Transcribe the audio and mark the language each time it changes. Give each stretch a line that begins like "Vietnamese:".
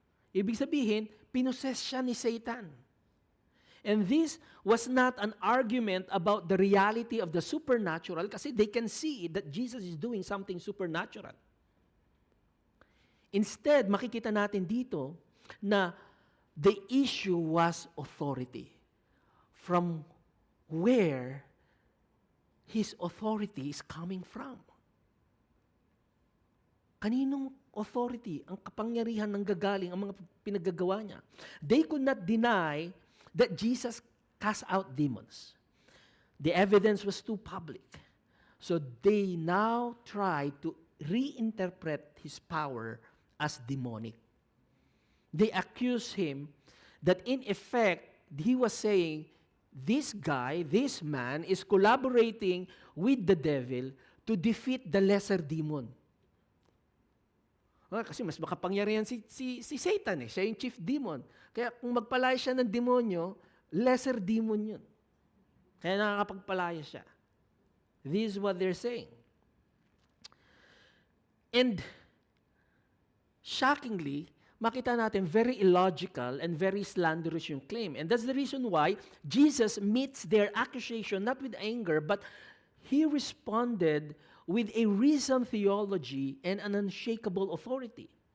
Filipino: Ibig sabihin, pinoses siya ni Satan.
English: And this was not an argument about the reality of the supernatural kasi they can see that Jesus is doing something supernatural. Instead,
Filipino: makikita natin dito na
English: the issue was authority. From where His authority is coming from.
Filipino: Kaninong authority, ang kapangyarihan ng gagaling, ang mga pinagagawa niya?
English: They could not deny that Jesus cast out demons. The evidence was too public. So they now try to reinterpret His power as demonic. They accuse Him that in effect, He was saying, this guy, this man, is collaborating with the devil to defeat the lesser demon.
Filipino: Kasi mas makapangyarihan si Satan eh. Siya yung chief demon. Kaya kung magpalaya siya ng demonyo, lesser demon yun. Kaya nakakapagpalaya siya.
English: This is what they're saying. And shockingly,
Filipino: makita natin
English: very illogical and very slanderous yung claim. And that's the reason why Jesus meets their accusation not with anger, but He responded with a reasoned theology and an unshakable authority.